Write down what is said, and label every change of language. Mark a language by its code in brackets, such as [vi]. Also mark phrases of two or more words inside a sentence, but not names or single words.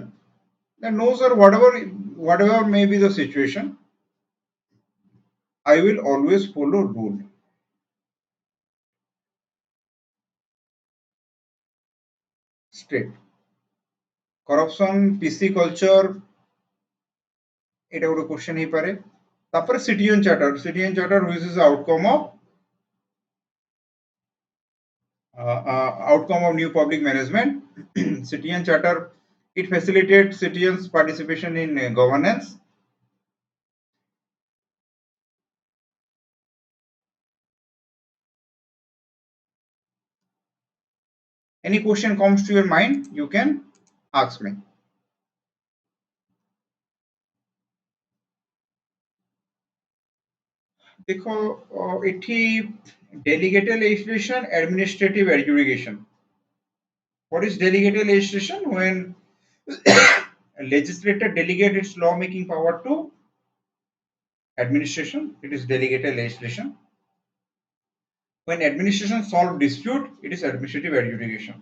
[en] That no, sir, whatever may be the situation, I will always follow rule. Straight. Corruption, PC culture, [or] এটা ଗୋଟେ question ହେଇପାରେ। [en] ତାପରେ citizen charter which is the outcome of new public management. Citizen charter, it facilitates citizens participation in governance. Any question comes to your mind, you can ask me. देखो एठी delegated legislation, administrative adjudication. What is delegated legislation? When legislator delegate its law making power to administration. It is delegated legislation. When administration solve dispute, it is administrative adjudication.